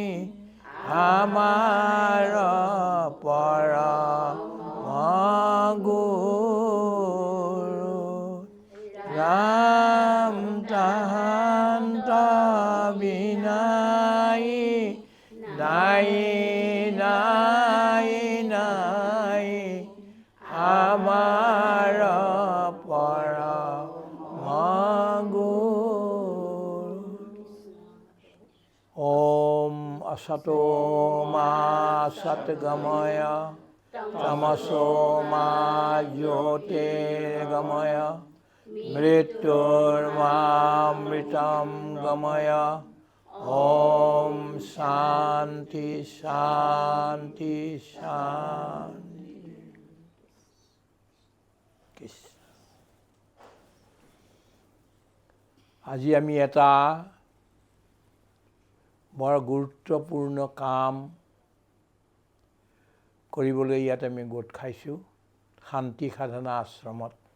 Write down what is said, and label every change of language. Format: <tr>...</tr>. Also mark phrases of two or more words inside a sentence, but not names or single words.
<as>আমাৰ পৰম গুৰু ৰাম তাহান্ত বিনাই নাই নাই নাই আমাৰ পৰম গুৰু</as> <sa>ওম असतो मा सद्गमय तमसो मा ज्योतिर्गमय मृत्युर्मामृतं गमय ओम शांति शांति शांति।</sa> <as>আজি আমি এটা বৰ গুৰুত্বপূৰ্ণ কাম কৰিবলৈ ইয়াত আমি গোট খাইছোঁ শান্তি সাধনা আশ্ৰমত।</as>